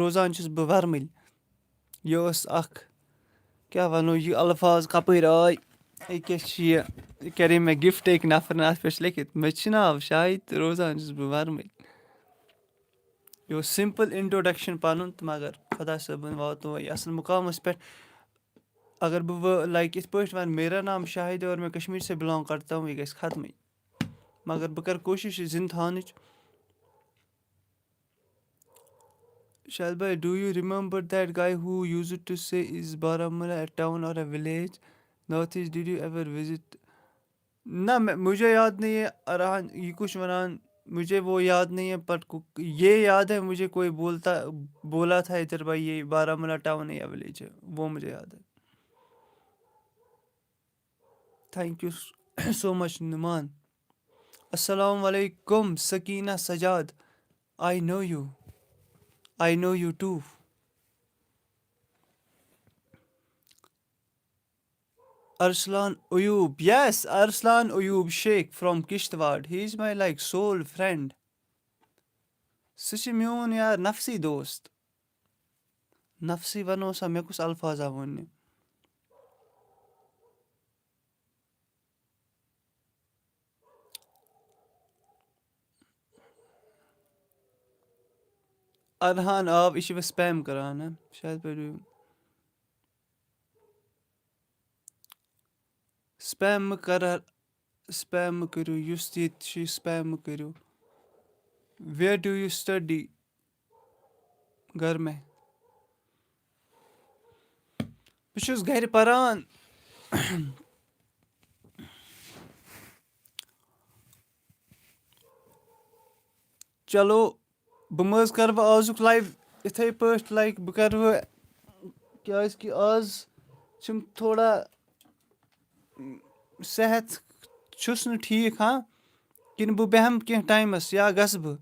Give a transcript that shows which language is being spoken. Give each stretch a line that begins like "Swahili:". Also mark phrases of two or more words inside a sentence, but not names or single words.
Kashmiri: روزان چھُس بہٕ وَرمٕلۍ یہِ ٲس اَکھ کیٛاہ وَنو یہِ الفاظ کَپٲرۍ آے أکیٛاہ چھِ یہِ کَرے مےٚ گِفٹ أکۍ نَفرَن اَتھ پٮ۪ٹھ چھِ لیکھِتھ مےٚ چھُ ناو شاہِد تہٕ روزان چھُس بہٕ وَرمٕلۍ یہِ اوس
English: simple introduction
Kashmiri: پَنُن تہٕ مگر خۄدا صٲبَن واتنو یہِ اَصٕل مُقامَس پٮ۪ٹھ اگر بہٕ وۄنۍ لایک یِتھ پٲٹھۍ وَنہٕ
Urdu: میرا نام شاہِد اور میں کشمیٖر سے بِلانٛگ کرتا ہوں
Kashmiri: یہِ گژھِ ختمٕے مگر بہٕ کَرٕ کوٗشِش یہِ زِندٕ تھاونٕچ
Urdu: شاید بھائی
English: do you remember that guy who used to say is Baramulla a town or a village North East did you ever visit
Urdu: نہ مجھے یاد نہیں ہے ارحان یہ کچھ ونان مجھے وہ یاد نہیں ہے بٹ یہ یاد ہے مجھے کوئی بولا تھا ادھر بھائی یہ بارہمولہ ٹاؤن ہے یا ولیج ہے وہ مجھے یاد ہے
English: thank you so much,
Urdu: Numan.
Arabic: السلام عليكم, Sakina Sajad.
English: I know you. I know you too. Arslan Uyub. Yes, Arslan Uyub Sheikh from Kishtwad. He's my like soul friend.
Kashmiri: سُہ چھُ میون یار نفسی دوست. نفسی وَنو سا مےٚ کُس الفاظا ووٚنہِ. Arhan آب یہِ چھِ مےٚ سپیم کران ہا شاید پٔرِو سپیم مہٕ کٔرِو یُس ییٚتہِ چھُ سپیم مہٕ کٔرِو.
English: where do you study
Urdu: گھر میں
Kashmiri: بہٕ چھُس گرِ پران. چلو بہٕ مہٕ حظ کَرٕ وۄنۍ آزُک لایِو یِتھَے پٲٹھۍ لایک بہٕ کَرٕ وۄنۍ کیٛازِکہِ آز چھُم تھوڑا صحت چھُس نہٕ ٹھیٖک ہاں کِنہٕ بہٕ بیٚہمہٕ کینٛہہ ٹایمَس یا گژھٕ بہٕ.